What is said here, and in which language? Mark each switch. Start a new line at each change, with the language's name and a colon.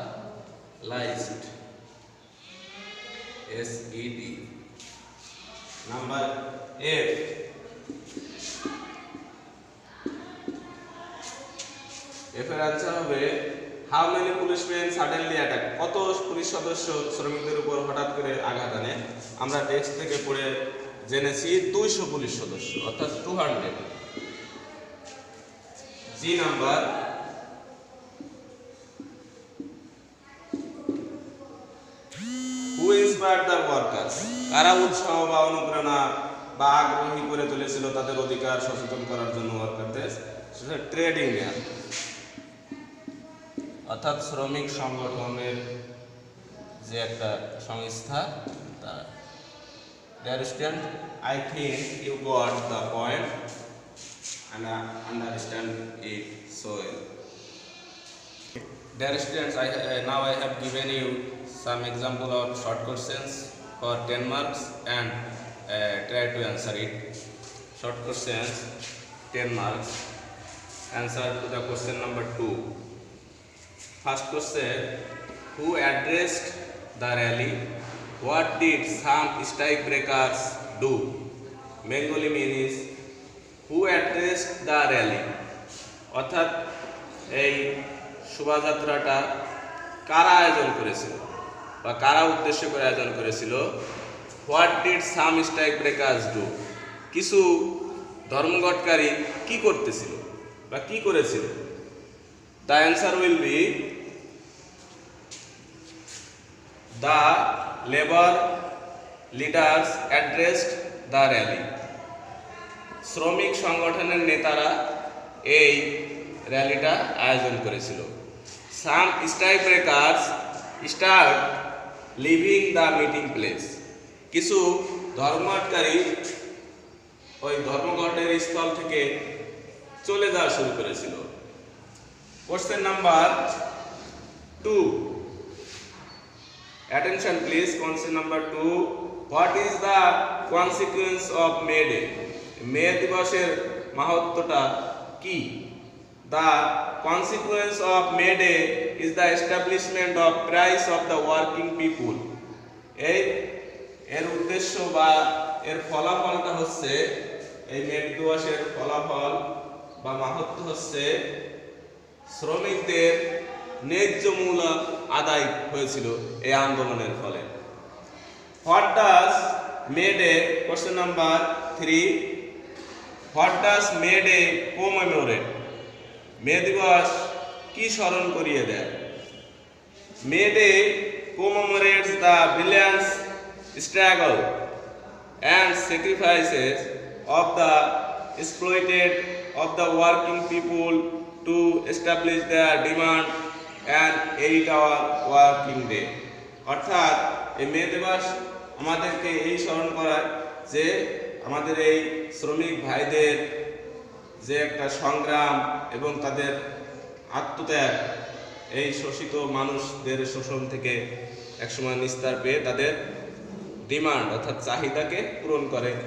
English: মর্টালাইজড SED। Number F এর answer হবে how many policeman suddenly attack.
Bangla: কত পুলিশ সদস্য শ্রমিকদের উপর হঠাৎ করে আঘাত আনে? আমরা টেক্সট থেকে পড়ে জেনেছি 200 পুলিশ সদস্য অর্থাৎ 200।
English: G number who inspired the workers.
Bangla: কারা উৎসাহ বা অনুপ্রেরণা বা আগ্রহী করে তুলেছিল তাদের অধিকার সচেতন করার জন্য ওয়ার্কারদের? সেটা ট্রেড ইউনিয়ন অর্থাৎ শ্রমিক সংগঠনের যে একটা সংস্থা তারা।
English: Dear student, I think you got the point and understand it so well. Dear students, now I have given you some example of short questions for 10 marks and try to answer it. Short questions 10 marks. Answer to the question number 2. First question, who addressed the rally? What did some strike breakers do? Bengali means who addressed the rally?
Bangla: অর্থাৎ এই শোভাযাত্রাটা কারা আয়োজন করেছিল বা কারা উদ্দেশ্য করে আয়োজন করেছিল?
English: What did some strike breakers do?
Bangla: কিছু ধর্মঘটকারী কি করতেছিল বা কি করেছিল?
English: The answer will be the labour leaders addressed the rally.
Bangla: শ্রমিক সংগঠনের নেতারা এই র্যালিটা আয়োজন করেছিল।
English: Some strike breakers start leaving the meeting place.
Bangla: কিছু ধর্মঘটকারী ওই ধর্মঘটের স্থল থেকে চলে যাওয়া শুরু করেছিল।
English: Question number 2, attention please. Question number 2, what is the consequence of May Day?
Bangla: মে দিবসের মাহাত্ম্যটা কি?
English: The consequence of May Day is the establishment of price of the working people.
Bangla: এর উদ্দেশ্য বা এর ফলাফলটা হচ্ছে, এই মে দিবসের ফলাফল বা মাহাত্ম্য হচ্ছে শ্রমিকদের ন্যায্য মূল্য আদায় হয়েছিল এই আন্দোলনের ফলে।
English: What does May Day? Question number 3, what does May Day commemorate?
Bangla: মে দিবস কি স্মরণ করিয়ে দেয়?
English: May Day commemorates the brilliant struggle and sacrifices of the exploited of the working people to establish their demand and 8-hour working day.
Bangla: অর্থাৎ এই মে দিবস আমাদেরকে এই স্মরণ করায় যে আমাদের এই শ্রমিক ভাইদের যে একটা সংগ্রাম এবং তাদের আত্মত্যাগ এই শোষিত মানুষদের শোষণ থেকে একসময় নিস্তার পেয়ে তাদের ডিমান্ড অর্থাৎ চাহিদাকে পূরণ করে।